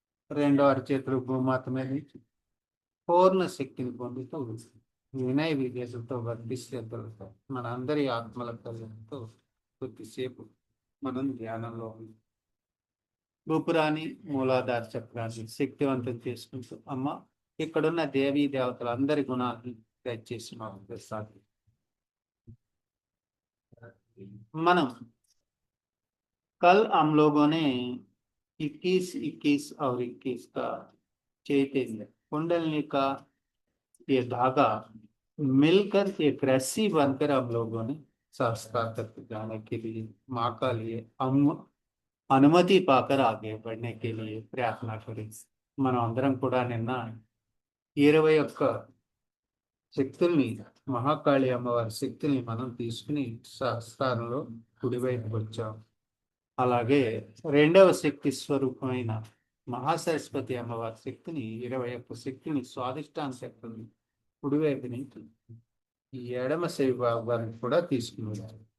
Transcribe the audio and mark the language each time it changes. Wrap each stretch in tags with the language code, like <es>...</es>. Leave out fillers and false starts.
<te>రెండో అరిచేతులు భూమాత మీద పూర్ణ శక్తిని పొందుతూ వినయ విజేతలతో వర్ధిశ్రద్ధలతో మన అందరి ఆత్మల కళ్యాణంతో కొద్దిసేపు మనం ధ్యానంలో ఉంది. గుపురాన్ని మూలాధార చక్రాన్ని శక్తివంతం చేసుకుంటూ అమ్మ, ఇక్కడున్న దేవీ దేవతల అందరి గుణాలను దయచేసి మాకు ప్రసాది. మనం</te> <hi>कल हम लोगों ने 21 21 और 21 का चैतन्य कुंडलिनी का ये धागा मिलकर एक रस्सी बनकर हम लोगों ने संस्कार तक जाने के लिए माँ का लिए अनुमति पाकर आगे बढ़ने के लिए प्रार्थना करें.</hi> <te>మనం అందరం కూడా నిన్న 21 శక్తుల్ని మహాకాళి అమ్మవారి శక్తిని మనం తీసుకుని సహస్రారంలో కుడివైపు వచ్చాం. అలాగే రెండవ శక్తి స్వరూపమైన మహాసరస్వతి అమ్మవారి శక్తిని 21 శక్తిని స్వాదిష్టాన శక్తిని కుడివైపు నుంచి ఎడమ శైవ భాగాన్ని కూడా తీసుకున్నారు.</te>